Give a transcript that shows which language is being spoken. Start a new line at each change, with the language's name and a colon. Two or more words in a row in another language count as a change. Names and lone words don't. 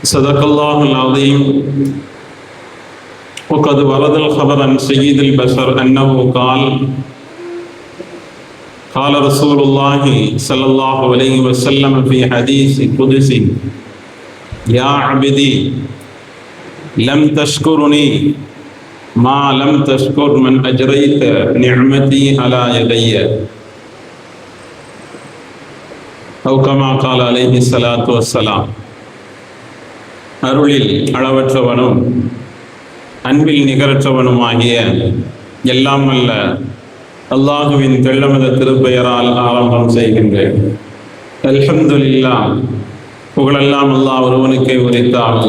Arabic: صدق الله العظيم وقد ورد الخبر عن سيد البشر أنه قال قال رسول الله صلى الله عليه وسلم في حديث قدسي يا عبدي لم تشكرني ما لم تشكر من أجريت نعمتي على يدي أو كما قال عليه الصلاة والسلام.
Tamil: அருளில் அளவற்றவனும் அன்பில் நிகரற்றவனுமாகிய எல்லாம் அல்ல அல்லாஹுவின் தெள்ளமத திருப்பெயரால் ஆரம்பம் செய்கின்றேன். அல்ஹம்துலில்லாஹ், புகழெல்லாம் அல்லாஹ் ஒருவனுக்கே உரித்தாகுக.